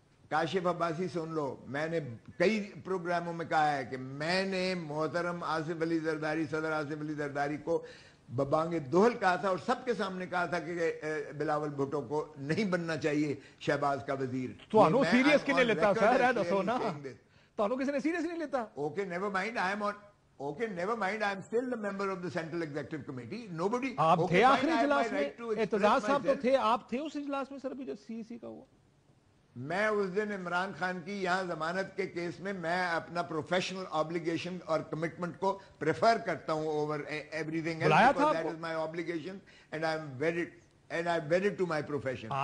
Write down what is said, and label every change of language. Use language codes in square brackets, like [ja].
[ur] کاشف عباسی سن لو, میں نے کئی پروگراموں میں کہا ہے کہ میں نے محترم آصف علی زرداری, صدر آصف علی زرداری کو ببانگ دوہل کہا تھا اور سب کے سامنے کہا تھا کہ بلاول بھٹو کو نہیں بننا چاہیے شہباز کا وزیر. [pa] تو سیریس کنے لیتا سر, دسو نا تو کسی نے سیریس نہیں لیتا. [en] Okay never mind, I am on. Okay, never mind. I'm still the member of the Central Executive Committee. Nobody. [ur] آپ تھے آخری اجلاس میں, اعتزاز صاحب تو تھے, آپ تھے اس اجلاس میں سر بھی جو سی سی کا ہوا. میں اس دن عمران خان کی یہاں ضمانت کے کیس میں میں اپنا پروفیشنل آبلیگیشن اور کمٹمنٹ کو پریفر کرتا ہوں [en] Over everything else, because that is my obligation and I'm wedded to my profession.